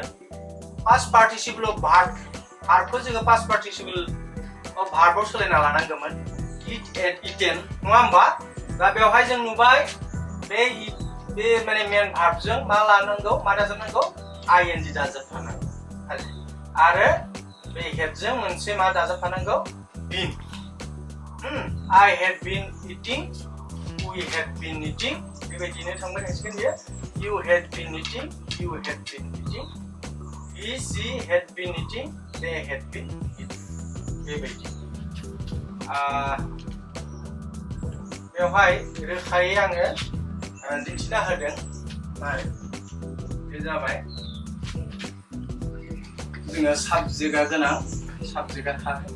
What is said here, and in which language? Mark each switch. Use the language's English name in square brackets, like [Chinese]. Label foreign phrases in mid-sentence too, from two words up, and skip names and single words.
[English] past participle of verb [Bodo] जोङो [English] past participle of verb [Bodo] सोलायना लानांगौमोन, [English] eat and eaten, [Bodo] नङा होमबा? दा बेवहाय जों नुबाय बे माने [English] main verb [Bodo] मा लानांगौ, मा दाजाबनांगौ? ing दाजाबफानांगौ खालि, आरो बे हेडजों मोनसे मा दाजाबफानांगौ? [English] been। I had been eating, we had been eating, [Bodo] बेबायदिनो थांबाय थासिगोन बियो। [English] You had been eating, you had been eating, he, she had been eating, they had been eating, [Bodo] बेबायदि। बेवहाय रोखायै आङो दिन्थिना होदों। बे जाबाय जोङो साबजेक्टआ गोनां, साबजेक्टआ थागोन।